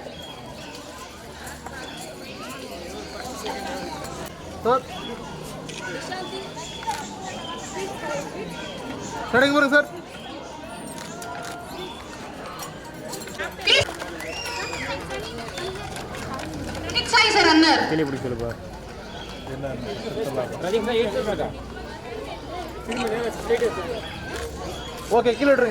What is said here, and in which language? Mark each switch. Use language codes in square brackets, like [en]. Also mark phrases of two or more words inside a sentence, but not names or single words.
[en] Sir. Starting work, sir. Next is a runner. [ta] கிளி பிடி சொல்லு பா. Okay, kilo எடுங்க.